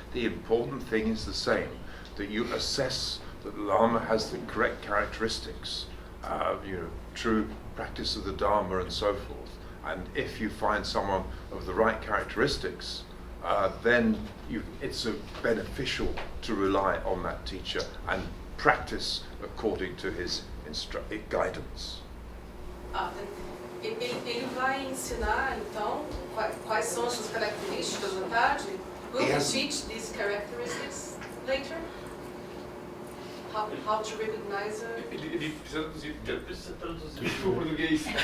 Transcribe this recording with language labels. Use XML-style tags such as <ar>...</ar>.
<en>The important thing is the same, that you assess that the lama has the correct characteristics, true practice of the Dharma and so forth. And if you find someone of the right characteristics, then it's beneficial to rely on that teacher and practice according to his guidance.</en> <pt>Ele vai ensinar, então, quais são as suas características na tarde?</pt> <en>Will he teach these characteristics later? How to recognize a...</en> <pt>Ele precisa traduzir para o português.</pt>